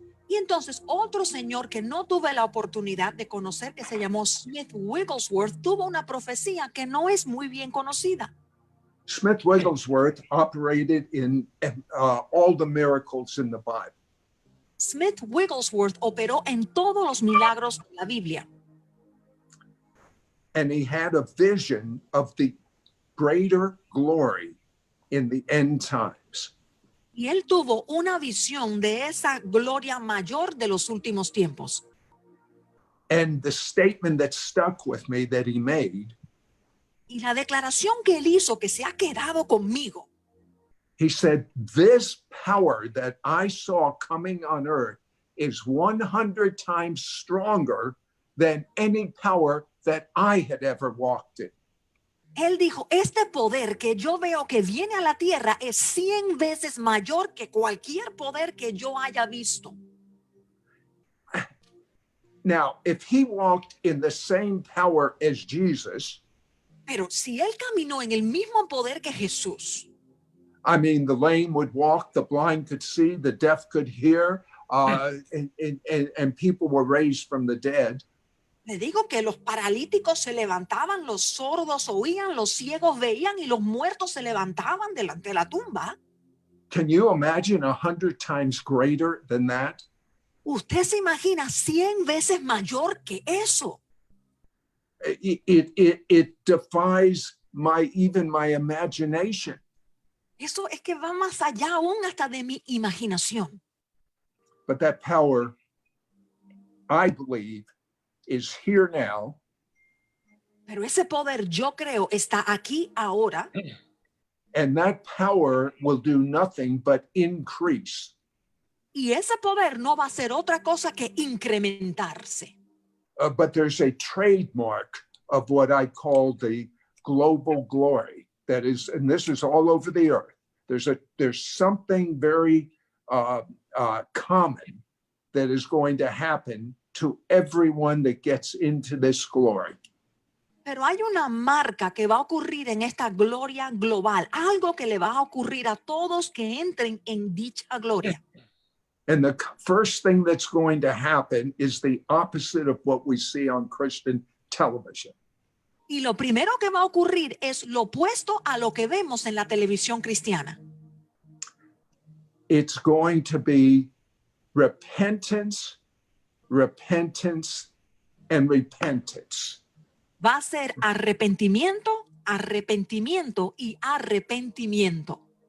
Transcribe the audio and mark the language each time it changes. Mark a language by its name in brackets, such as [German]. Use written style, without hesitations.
[Spanish] Y entonces otro señor que no tuve la oportunidad de conocer, que se llamó Smith Wigglesworth, tuvo una profecía que no es muy bien conocida. [English] Smith Wigglesworth operated in all the miracles in the Bible. [Spanish] Smith Wigglesworth operó en todos los milagros de la Biblia. [English] And he had a vision of the greater glory in the end times. [Spanish] Y él tuvo una visión de esa gloria mayor de los últimos tiempos. [English] And the statement that stuck with me that he made, [Spanish] Y la declaración que él hizo, que se ha quedado conmigo, [English] he said, this power that I saw coming on earth is 100 times stronger than any power that I had ever walked in. [Spanish] él dijo, este poder que yo veo que viene a la tierra es 100 veces mayor que cualquier poder que yo haya visto. [English] Now, if he walked in the same power as Jesus, [Spanish] Pero si él caminó en el mismo poder que Jesús, [English] I mean, the lame would walk, the blind could see, the deaf could hear, and people were raised from the dead. [Spanish] le digo que los paralíticos se levantaban, los sordos oían, los ciegos veían y los muertos se levantaban delante de la tumba. [English] Can you imagine 100 times greater than that? [Spanish] Usted se imagina 100 veces mayor que eso. [English] It defies even my imagination. [Spanish] Eso es que va más allá aún hasta de mi imaginación. [English] But that power, I believe, is here now. [Spanish] Pero ese poder, yo creo, está aquí ahora. [English] And that power will do nothing but increase. [Spanish] Y ese poder no va a ser otra cosa que incrementarse. [English] But there's a trademark of what I call the global glory. That is, and this is all over the earth. There's something very common that is going to happen to everyone that gets into this glory. [Spanish] Pero hay una marca que va a ocurrir en esta gloria global, algo que le va a ocurrir a todos que entren en dicha gloria. [English] And the first thing that's going to happen is the opposite of what we see on Christian television. [Spanish] Y lo primero que va a ocurrir es lo opuesto a lo que vemos en la televisión cristiana. [English] It's going to be repentance, repentance, and repentance. [Spanish] Va a ser arrepentimiento, arrepentimiento y arrepentimiento.